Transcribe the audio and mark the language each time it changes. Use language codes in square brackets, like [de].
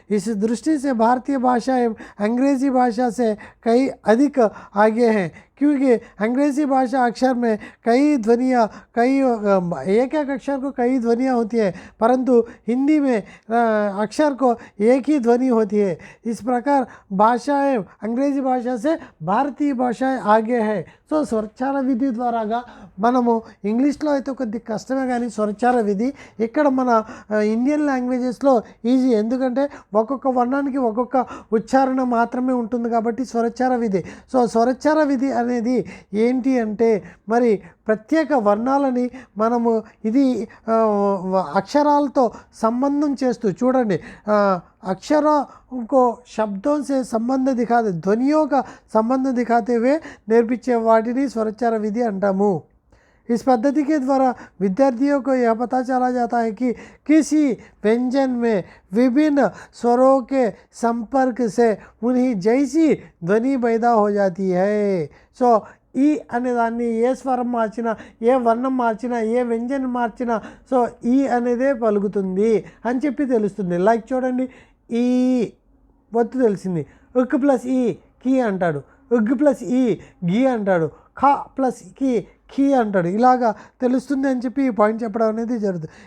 [hi] इस दृष्टि से भारतीय भाषा एवं अंग्रेजी भाषा से कई अधिक आगे हैं, क्योंकि अंग्रेज़ी भाषा अक्षर में कई ध्वनियाँ, एक अक्षर को कई ध्वनियाँ होती है, परंतु हिंदी में अक्षर को एक ही ध्वनि होती है. इस प्रकार भाषाएं अंग्रेजी भाषा से भारतीय भाषाएं आगे है. [te] సో స్వరచ్చార విధి ద్వారాగా మనము ఇంగ్లీష్లో అయితే కొద్ది కష్టమే, కానీ స్వరచ్చార విధి ఇక్కడ మన ఇండియన్ లాంగ్వేజెస్లో ఈజీ, ఎందుకంటే ఒక్కొక్క వర్ణానికి ఒక్కొక్క ఉచ్చారణ మాత్రమే ఉంటుంది కాబట్టి స్వరచ్చార విధి. సో స్వరచ్చార విధి అనేది ఏంటి అంటే మరి ప్రత్యేక వర్ణాలని మనము ఇది అక్షరాలతో సంబంధం చేస్తూ, చూడండి, [hi] अक्षरों को शब्दों से संबंध दिखाते, ध्वनियों का संबंध दिखाते हुए [te] నేర్పించే వాటిని స్వరచ్చార విధి అంటాము. [hi] इस पद्धति के द्वारा विद्यार्थियों को यह पता चला जाता है कि किसी व्यंजन में विभिन्न स्वरों के संपर्क से उन्हीं जैसी ध्वनि पैदा हो जाती है. [te] सो ఈ అనే దాన్ని ఏ స్వరం మార్చినా, ఏ వర్ణం మార్చినా, ఏ వ్యంజనం మార్చినా సో ఈ అనేదే పలుకుతుంది అని చెప్పి తెలుస్తుంది. లైక్ చూడండి, ఈ ఒత్తు తెలిసింది, ఉక్ ప్లస్ ఈ కీ అంటాడు, ఉగ్ ప్లస్ ఈ గీ అంటాడు, ఖ ప్లస్ కీ అంటాడు, ఇలాగా తెలుస్తుంది అని చెప్పి ఈ పాయింట్ చెప్పడం అనేది జరుగుతుంది.